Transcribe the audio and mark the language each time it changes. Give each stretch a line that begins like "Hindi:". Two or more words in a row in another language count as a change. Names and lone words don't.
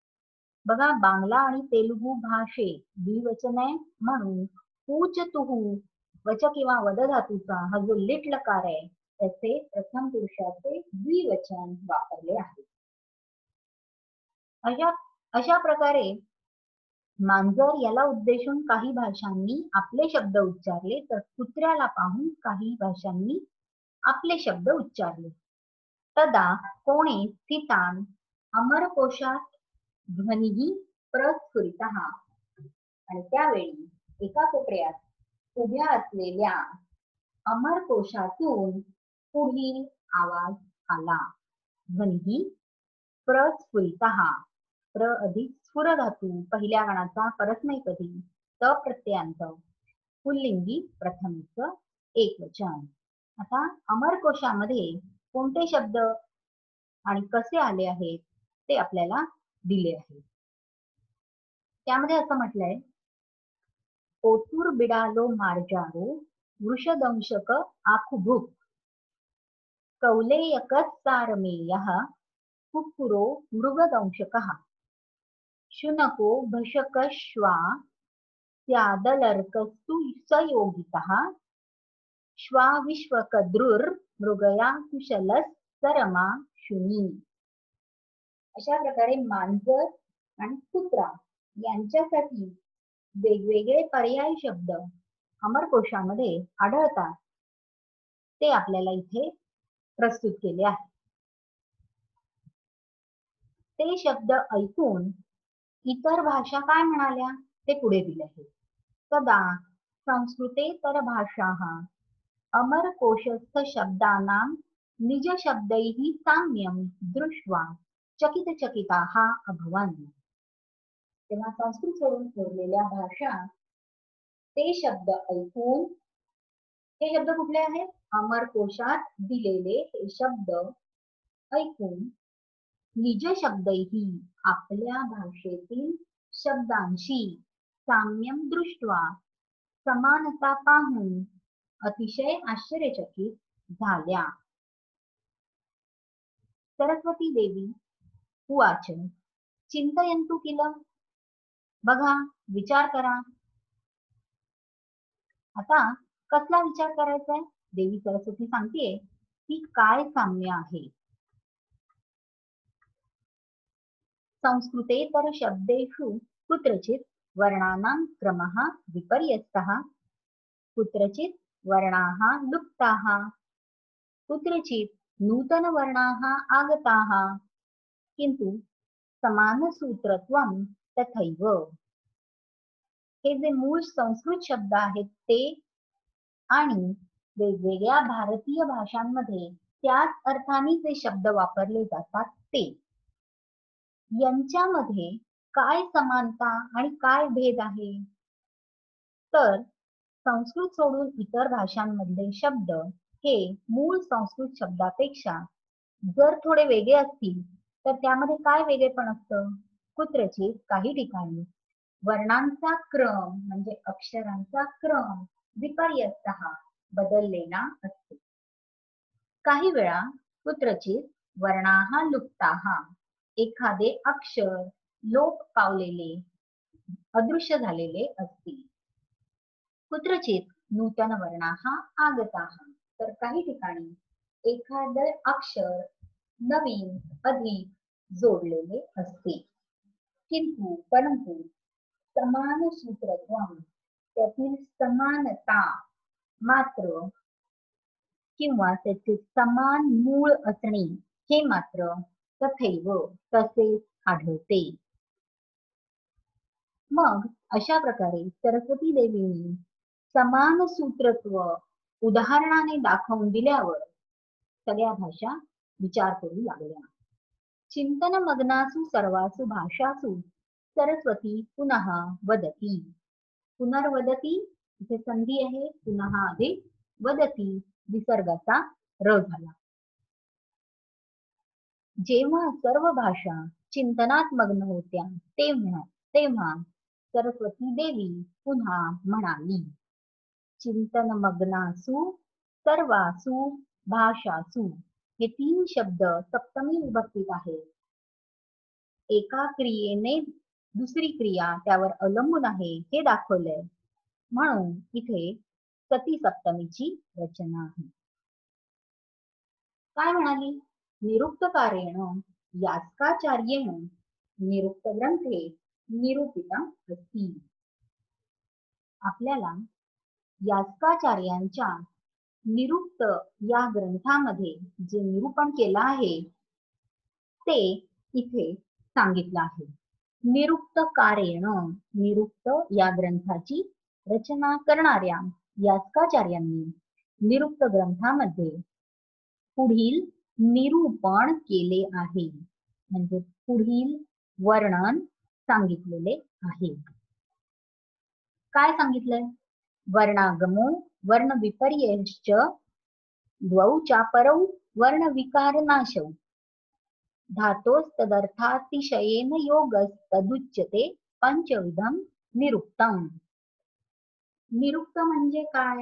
Marathi: बघा, बांगला आणि तेलुगू भाषे द्विवचन आहे म्हणून ऊचतुः वच किंवा वद धातूचा हा जो लिट लकार आहे त्याचे प्रथम पुरुषाचे द्विवचन वापरले आहे. अशा प्रकारे मांजर याला उद्देशून काही भाषांनी आपले शब्द उच्चारले तर कुत्र्याला पाहून काही भाषांनी आपले शब्द उच्चारले.
Sanskrit: तदा कोणे स्थितान अमरकोशात ध्वनिही प्रस्फुरितः.
Marathi: आणि त्यावेळी एका कोपऱ्यात उभ्या असलेल्या अमरकोशातून पुढील आवाज आला.
Sanskrit: ध्वनिही प्रस्फुरितः.
Marathi: प्र अधिक स्फुर धातू पहिल्या गणाचा परस्मैपदी त प्रत्ययांत पुल्लिंगी प्रथमेच एकवचन. आता अमरकोशामध्ये कोणते शब्द आणि कसे आले आहेत ते आपल्याला दिले आहे. त्यामध्ये असं म्हटलंय,
Sanskrit: ओतूर बिडालो मार्जारो वृषदंशक आखुभुक कौलेयकच सारमेयः कुक्कुरो मृगदंशकः शुनको भशकश्वा स्यादलर्कस्तु सयोगितः श्वा विश्वकद्रुर् मृगया कुशलस सरमा शुनी.
Marathi: अशा प्रकारे मांजर आणि कुत्रा यांच्यासाठी वेगवेगळे पर्यायी शब्द अमरकोशामध्ये आढळतात ते आपल्याला इथे प्रस्तुत केले आहे. ते शब्द ऐकून इतर भाषा काय म्हणाल्या ते पुढे दिले आहे.
Sanskrit: तदा संस्कृतेतर भाषाः अमरकोशस्थ शब्दानां निज शब्दैः साम्यं दृष्ट्वा चकितचकिताः अभवन्.
Marathi: तेव्हा संस्कृत सोडून उरलेल्या भाषा ते शब्द ऐकून, हे शब्द कुठले आहेत? अमरकोशात दिलेले हे शब्द ऐकून
Sanskrit: निज शब्दैही
Marathi: आपल्या भाषेतील शब्दांशी
Sanskrit: साम्यम दृष्ट्वा
Marathi: समानता पाहून अतिशय आश्चर्यचकित झाल्या.
Sanskrit: सरस्वती देवी उवाच चिंतयन्तु किल.
Marathi: बघा, विचार करा. आता कसला विचार करायचा आहे? देवी सरस्वती सांगतेय की काय साम्य आहे.
Sanskrit: संस्कृतेतर शब्देषु कुत्रचित् वर्णानां क्रमः विपर्यस्तः कुत्रचित् वर्णाः लुप्ताः कुत्रचित् नूतनवर्णाः आगताः किंतु समानसूत्रत्वं तथैव.
Marathi: हे जे मूळ संस्कृत शब्द आहेत ते आणि वेगवेगळ्या भारतीय भाषांमध्ये त्याच अर्थाने जे शब्द वापरले जातात ते, यांच्यामध्ये काय समानता आणि काय भेद आहे? तर संस्कृत सोडून इतर भाषांमधले शब्द हे मूळ संस्कृत शब्दापेक्षा जर थोडे वेगळे असतील तर त्यामध्ये काय वेगळेपण असतं? कुत्रचित काही ठिकाणी वर्णांचा क्रम म्हणजे अक्षरांचा क्रम विपर्यस्तः बदललेला असतो. काही वेळा
Sanskrit: कुत्रचित वर्णाः लुप्ताः
Marathi: एखादे अक्षर लोप पावलेले अदृश्य झालेले असतील.
Sanskrit: कुत्रचित नूतन वर्णाः आगताः
Marathi: तर काही ठिकाणी एखादे अक्षर नवीन अधिक जोडलेले असते. परंतु
Sanskrit: समान सूत्रत्वम
Marathi: त्यातील समानता मात्र किंवा त्याचे समान मूळ असणे हे मात्र तथैव तसेच आढळते. मग अशा प्रकारे सरस्वती देवींनी समान सूत्रत्व उदाहरणाने दाखवून दिल्यावर सगळ्या भाषा विचार करू लागल्या.
Sanskrit: चिंतन मग्नासु सर्वासु भाषासु सरस्वती पुनः वदती.
Marathi: पुनर्वदती इथे संधी आहे, पुनः अधिक वदती विसर्गाचा र झाला. जेव्हा सर्व भाषा चिंतनात मग्न होत्या तेव्हा सरस्वती देवी पुन्हा म्हणाली.
Sanskrit: चिंतन मग्नासु सर्वासु भाषासु
Marathi: हे 3 शब्द सप्तमी विभक्तीत आहेत. एका क्रियेने दुसरी क्रिया त्यावर अवलंबून आहे हे दाखवलंय. म्हणून इथे सती सप्तमीची रचना आहे. काय म्हणाली?
Sanskrit: निरुक्तकारेण यास्काचार्येण निरुक्त ग्रंथे निरूपिता अस्ति.
Marathi: आपल्याला यास्काचार्यांच्या निरुक्त या ग्रंथामध्ये जे निरूपण केलं आहे ते इथे सांगितलं आहे. निरुक्तकारेण, निरुक्त या ग्रंथाची रचना करणाऱ्या यास्काचार्यांनी निरुक्त ग्रंथामध्ये पुढील निरूपण केले आहे, म्हणजे पुढील वर्णन सांगितलेले आहे. काय सांगितलंय?
Sanskrit: वर्णागमो वर्ण विपर्ययश्च द्वौ चापरौ वर्ण विकार नाशौ धातोस्तदर्थातिशयेन योगस्तदुच्यते पंचविधम निरुक्तम.
Marathi: निरुक्त म्हणजे काय?